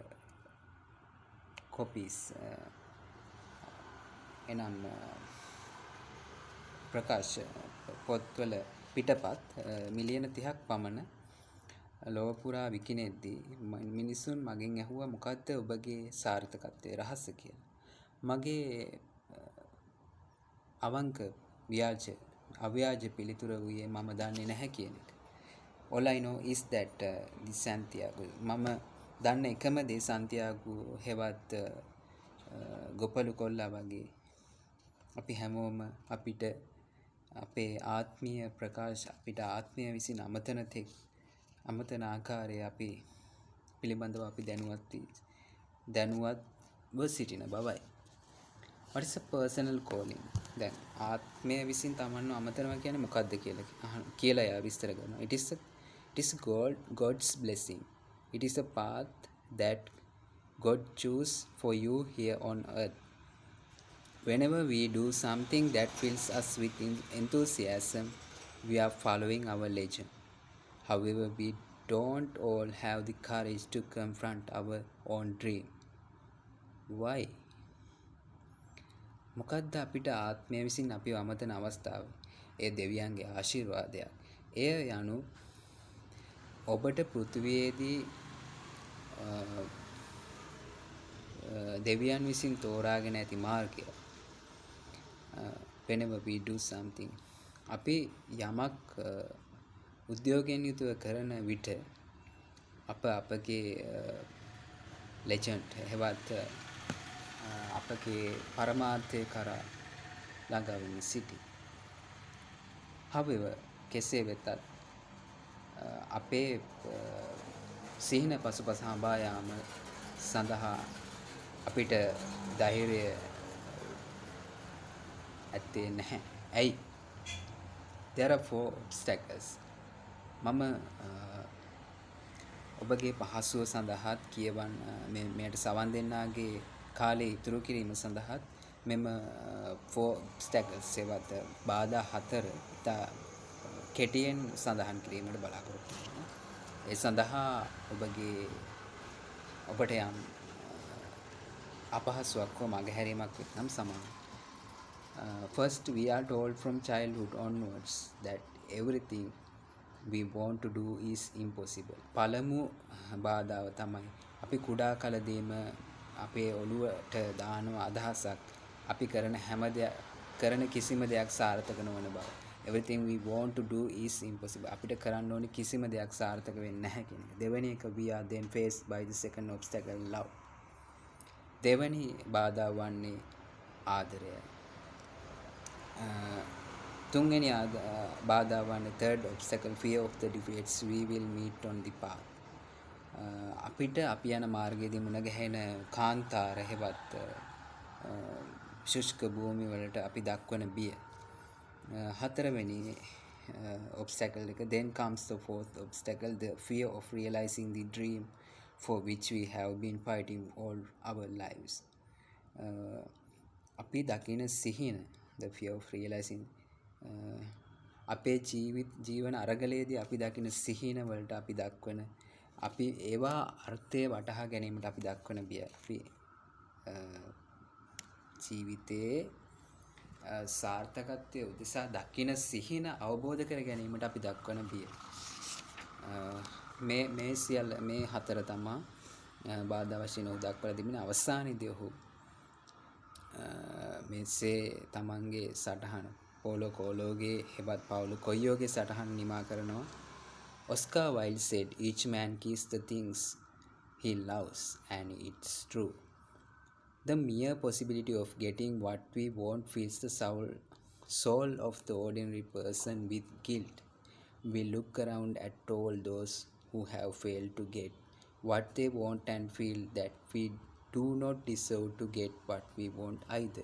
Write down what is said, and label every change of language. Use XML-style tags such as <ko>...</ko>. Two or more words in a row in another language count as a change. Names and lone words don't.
<si>කොපීස් එනම් ප්‍රකාශ පොත්වල පිටපත් මිලියන 30ක් පමණ ලොව පුරා විකිණෙද්දී මිනිසුන් මගෙන් ඇහුවා මොකද්ද ඔබගේ සාර්ථකත්වයේ රහස කියලා. මගේ අවංක අව්‍යාජ පිළිතුර වූයේ මම දන්නේ නැහැ කියන එක.</si> <en>All I know is that the Santiago</en> <si>මම දන්න එකම දේ සන්තියාගෝ හෙවත් ගොපලු කොල්ලා වගේ අපි හැමෝම අපිට අපේ ආත්මීය ප්‍රකාශ අපිට ආත්මය විසින් අමතන ආකාරය අපි පිළිබඳව අපි දැනුවත්ව සිටින බවයි.</si> <en>What is a personal calling? දැන් ආත්මය විසින් තමන්ව අමතනවා කියන්නේ මොකක්ද කියලා එයා විස්තර කරනවා. It is God's blessing. It is a path that God choose for you here on earth. Whenever we do something that fills us with enthusiasm, we are following our legend. However, we don't all have the courage to confront our own dream. why?</en> <si>මොකද්ද අපිට ආත්මය විසින් අපිව අමතන අවස්ථාව? ඒ දෙවියන්ගේ ආශිර්වාදයක්. එය යනු ඔබට පෘථිවියේදී දෙවියන් විසින් තෝරාගෙන ඇති මාර්ගය.</si> <en>whenever we do something,</en> <si>අපි යමක් උද්‍යෝගයෙන් යුතුව කරන විට අපගේ ලෙජන්ඩ් එහෙවත් අපගේ පරමාර්ථය කරා ළඟා වෙමින් සිටි. however, කෙසේ වෙතත් අපේ සිහින පසුපස හඹා යාම සඳහා අපිට ධෛර්යය ඇත්තේ නැහැ. ඇයි?</si> <en>there are 4 obstacles.</en> <si>මම ඔබගේ පහසුව සඳහාත් කියවන්න මෙයට සවන් දෙන්නාගේ කාලය ඉතුරු කිරීම සඳහාත් මෙම 4 obstacles සේවත බාධා 4 ඉතා කෙටියෙන් සඳහන් කිරීමට බලාපොරොත්තු වෙනවා. ඒ සඳහා ඔබට යම් අපහසුයක් හෝ මගහැරීමක් වෙත්නම් සමාන.</si> <en>First, we are told from childhood onwards that everything we want to do is impossible.</en> <si>පළමු බාධාව තමයි අපි කුඩා කලදීම අපේ ඔළුවට දාන අදහසක් අපි කරන කිසිම දෙයක් සාර්ථක නොවන බව.</si> <en>Everything we want to do is impossible.</en> <si>අපිට කරන්න ඕනේ කිසිම දෙයක් සාර්ථක වෙන්නේ නැහැ කියන එක. දෙවෙනි එක,</si> <en>we are then faced by the second obstacle, love.</en> <si>දෙවෙනි බාධාව වන්නේ ආදරය. තුන්වෙනි බාධාව වන්නේ</si> <en>third obstacle, fear of the defeats we will meet on the path.</en> <si>අපිට අපි යන මාර්ගයේදී මුණ ගැහෙන කාන්තාර හෙවත් ශුෂ්ක භූමි වලට අපි දක්වන බිය. හතරවෙනි obstacle එක,</si> <en>then comes the fourth obstacle, the fear of realizing the dream for which we have been fighting all our lives.</en> <si>අපි දකින සිහින,</si> <en>the fear of realizing,</en> <si>අපේ ජීවන අරගලයේදී අපි දකින සිහින වලට අපි දක්වන, අපි ඒවා අර්ථය වටහා ගැනීමට අපි දක්වන බිය. අපි ජීවිතයේ සාර්ථකත්වය උදෙසා දකින සිහින අවබෝධ කර ගැනීමට අපි දක්වන බිය. මේ සියල්ල, මේ හතර තමා බාධා වශයෙන් ඔහු දක්වලා තිබෙන. අවසානයේදී ඔහු මෙසේ තමන්ගේ සටහන පෝලෝ කෝලෝගේ හෙවත් පාවුලෝ කොයියෝගේ සටහන නිමා කරනවා.</si> <en>Oscar Wilde said, each man keeps the things he loves, and it's true. The mere possibility of getting what we want fills the soul of the ordinary person with guilt. We look around at all those who have failed to get what they want and feel that we do not deserve to get what we want either.</en>